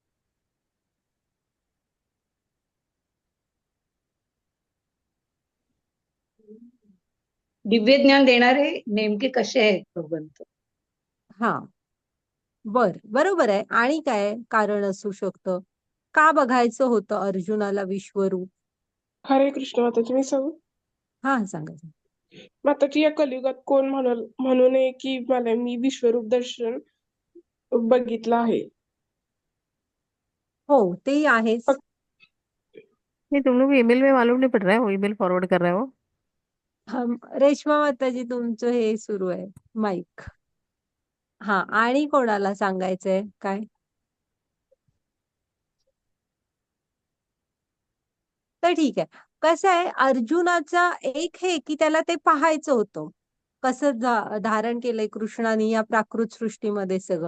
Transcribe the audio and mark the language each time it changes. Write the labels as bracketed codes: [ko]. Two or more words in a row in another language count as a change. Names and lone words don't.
[mr] दिव्य ज्ञान देणारे नेमके कसे आहेत भगवंत? हा, बरोबर आहे. आणि काय कारण असू शकतं? का बघायचं होतं अर्जुनाला विश्वरूप? हरे कृष्ण माताजी, मी सांगू? सांगा. माताजी, या कलियुगात कोण म्हणू नये की मी विश्वरूप दर्शन बघितलं आहे. हो, ते आहेच. फक्त [hi] नहीं, तुम लोग ईमेल में मालूम नहीं पड़ रहा है, वो ईमेल फॉरवर्ड कर रहे हो. [mr] रेश्मा माताजी, तुमचं हे सुरू आहे माईक. आणि कोणाला सांगायचंय काय? तर ठीक आहे. कसं आहे, अर्जुनाचा एक हे की त्याला ते पाहायचं होतं कसं धारण केलंय कृष्णाने या प्राकृत सृष्टीमध्ये सगळं.